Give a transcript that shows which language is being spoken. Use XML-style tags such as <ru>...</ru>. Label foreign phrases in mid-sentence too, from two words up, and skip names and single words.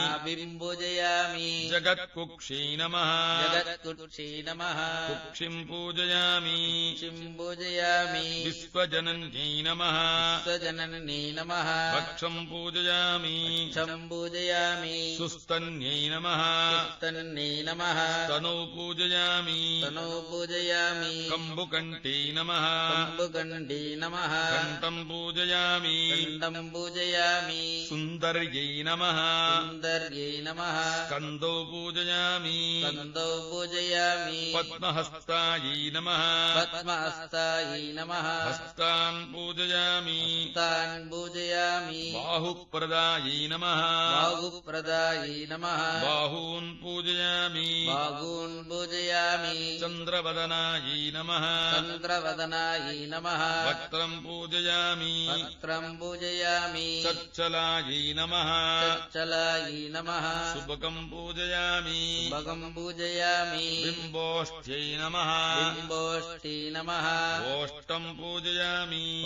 <sa>जगत्कुक्ष्यै नमः कुक्षिं पूजयामि विश्वजनन्यै नमः वक्षं पूजयामि सुस्तन्यै नमः स्तनौ पूजयामि कम्बुकण्ठ्यै नमः कण्ठं पूजयामि सुन्दर्यै नमः स्कन्धौ पूजयामि पद्महस्तायै नमः हस्तान् पूजयामि बाहुप्रदायै नमः बाहून् पूजयामि चन्द्रवदनायै नमः वक्त्रम् पूजयामि चच्चलायै नमः सुबकम् पूजयामि बिम्बोष्ठ्यै नमः ओष्टम् पूजयामि</sa>